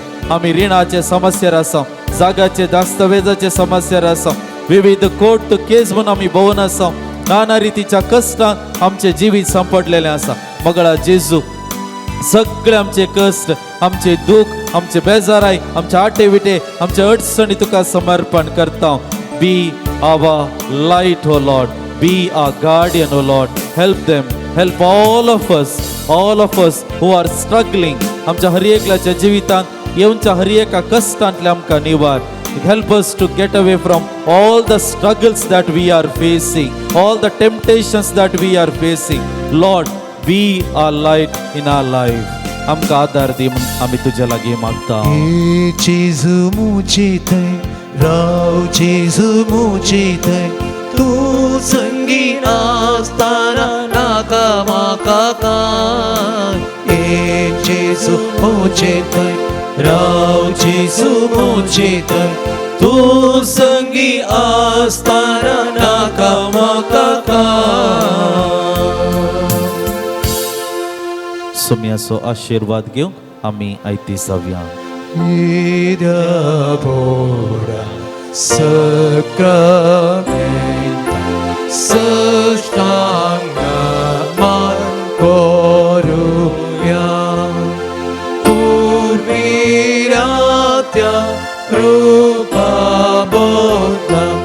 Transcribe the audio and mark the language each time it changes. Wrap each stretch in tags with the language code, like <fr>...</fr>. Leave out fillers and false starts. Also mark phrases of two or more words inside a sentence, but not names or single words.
<kok>आमी रिणाचे समस्यार आसा, जागाचे दस्तावेजाचे समस्यार आसा, विविध कोर्ट केस म्हणून आमी भोंवन आसा, नाना रितीच्या कश्टांत आमचे जिवीत संपडलेलें आसा. मगळा जेजू, सगळे आमचे कष्ट, आमचे दुःख, आमचे बेजाराय, आमचे आटे विटे, आमचे अडचणी तुका समर्पण करता.</kok> <en>Be our light O Lord, be our guardian O Lord. Help them, help all of us who are struggling.</en> <kok>आमच्या हर एकल्याच्या जिवितांत येऊनच्या हर एका कष्टांतले आमकां निवार.</kok> <en>Help us to get away from all the struggles that we are facing, all the temptations that we are facing. Lord, be our light in our life.</en> <kok>आमकां आदार दी म्हूण आमी तुज्या लागीं मागता. जेजू मुझे थंय राव, जेजू मुझे थंय तूं संगी नासतना नाका म्हाका कांय. जेजू मुझे थंय राव, जेजू मुझे थंय तूं संगी आसतना नाका म्हाका कांय. सुमयाचो आशीर्वाद घेवंक आमी आयती जावया. Idabora sacramenta sastanga man koruya purviratya rupa bodha</kok>